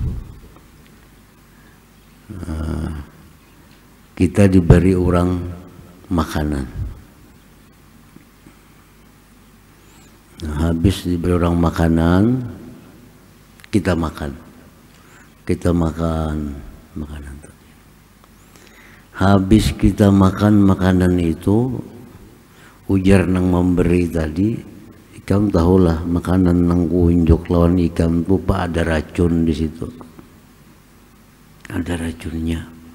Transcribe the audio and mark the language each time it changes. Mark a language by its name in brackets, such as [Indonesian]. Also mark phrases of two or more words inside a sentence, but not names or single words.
[Indonesian] Kita diberi orang makanan. Habis diberi orang makanan, kita makan. Kita makan makanan tadi. [Banjar] Habis kita makan makanan itu, ujar nang memberi tadi, ikam tahulah makanan nang kunjuk lawan ikam tu pak ada racun di situ. [Indonesian] Ada racunnya.